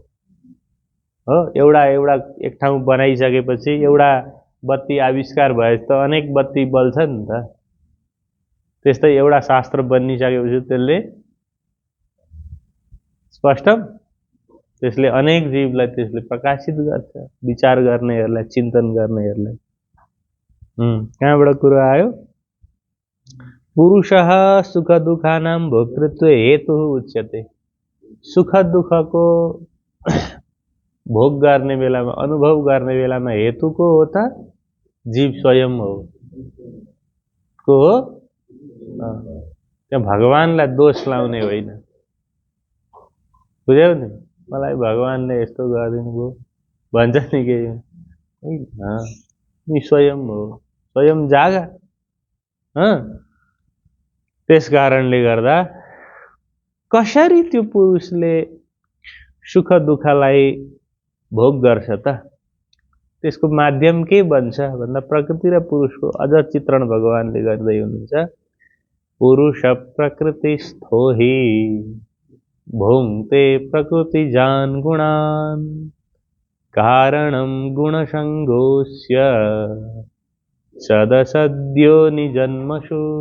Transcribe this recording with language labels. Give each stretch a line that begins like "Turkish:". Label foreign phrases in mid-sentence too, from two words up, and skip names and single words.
Nepali: एउटा एक ठाउँ बनाइसकेपछि एउटा बत्ती आविष्कार भएपछि त अनेक बत्ती बल्छ नि त। त्यस्तै एउटा शास्त्र बनिसकेपछि त्यसले स्पष्ट, त्यसले अनेक जीवलाई त्यसले प्रकाशित गर्छ, विचार गर्नेहरूलाई, चिन्तन गर्नेहरूलाई। कहाँबाट कुरो आयो?
Sanskrit: पुरुषः सुख दुःखानां भोक्तृत्व हेतु उच्यते।
Nepali: सुख दुःखको भोग गर्ने बेलामा, अनुभव गर्ने बेलामा हेतु को हो त? जीव स्वयं हो। को हो? त्यहाँ भगवानलाई दोष लाउने होइन। बुझ्यौ नि? मलाई भगवानले यस्तो गरिदिनु भयो भन्छ नि केही, नि स्वयं हो, स्वयं जाग। त्यस कारणले गर्दा कसरी त्यो पुरुषले सुख दुःखलाई भोग गर्छ त? त्यसको माध्यम के बन्छ भन्दा प्रकृति र पुरुषको अझ चित्रण भगवानले गर्दै हुनुहुन्छ।
Sanskrit: पुरुष प्रकृतिस्थो हि भुङ्क्ते प्रकृतिजान् गुणान् कारणं गुणसङ्गोऽस्य सदसद्यो निजन्मसु।